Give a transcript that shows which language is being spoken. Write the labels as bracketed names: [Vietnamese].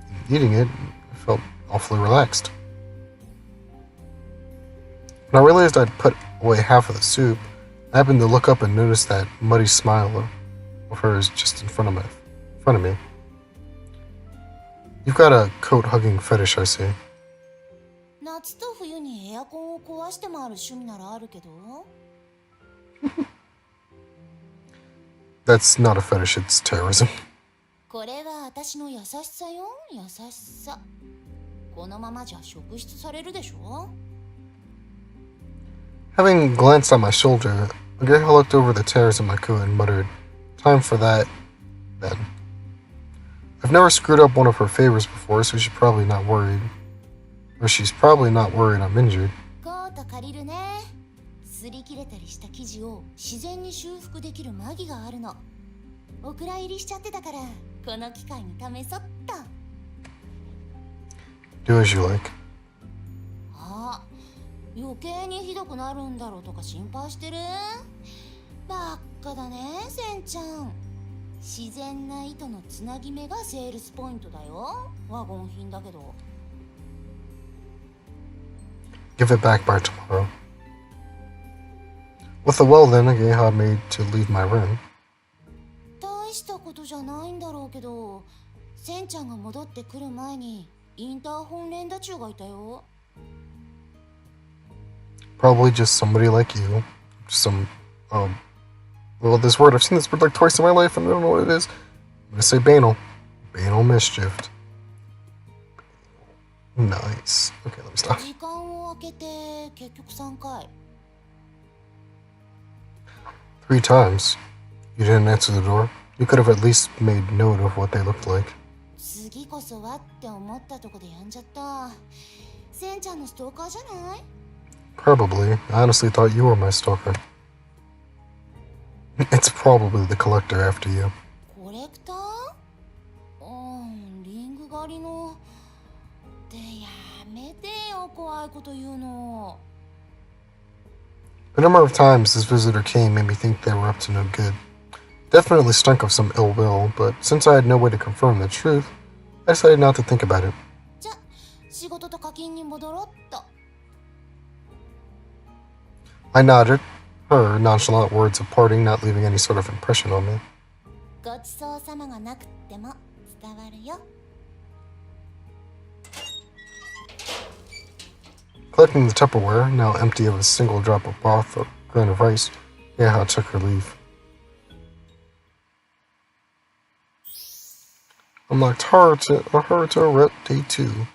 [English] Eating it, I felt awfully relaxed. When I realized I'd put away half of the soup, I happened to look up and notice that muddy smile of hers just in front of me. You've got a coat-hugging fetish, I see. [Japanese] 夏と冬にエアコンを壊して回る趣味ならあるけど。 [English] That's not a fetish, it's terrorism. [Japanese] これは私の優しさよ、優しさ。このままじゃ職質されるでしょ。 [English] Having glanced at my shoulder, Geha looked over the tears in my coat and muttered, "Time for that, then." I've never screwed up one of her favors before, so she's probably not worried. Or she's probably not worried I'm injured. [Japanese] コート借りるね。擦り切れたりした生地を自然に修復できるマギがあるの。お蔵入りしちゃってたから、この機会に試そっと。 [English] Do as you like. [Japanese] あ、余計にひどくなるんだろうとか心配してる？ばっかだね、センちゃん。自然な糸のつなぎ目がセールスポイントだよ。ワゴン品だけど。 [English] Give it back by tomorrow. With the well then, Geha made to leave my room. [Japanese] 大したことじゃないんだろうけど、センちゃんが戻ってくる前にインターホン連打中がいたよ。 [English] Probably just somebody like you. Some, well, this word, I've seen this word like twice in my life and I don't know what it is. I'm gonna say banal. Banal mischief. Nice. Okay, let me stop. [Japanese] 時間を空けて結局3回。 [English] 3 times. You didn't answer the door. You could have at least made note of what they looked like. [Japanese] 次こそはって思ったとこでやんじゃった。センちゃんのストーカーじゃない？ [English] Probably. I honestly thought you were my stalker. It's probably the collector after you. [Japanese] コレクター？リング狩りの。ってやめてよ、怖いこと言うの。 [English] The number of times this visitor came made me think they were up to no good. Definitely stunk of some ill will, but since I had no way to confirm the truth, I decided not to think about it. [Japanese] じゃ、仕事と課金に戻ろっと。 [English] I nodded, her nonchalant words of parting not leaving any sort of impression on me. [Japanese] ごちそうさまがなくっても伝わるよ。 [English] Collecting the Tupperware, now empty of a single drop of broth or grain of rice, Geha took her leave. Unlocked Haruto Rep Day 2.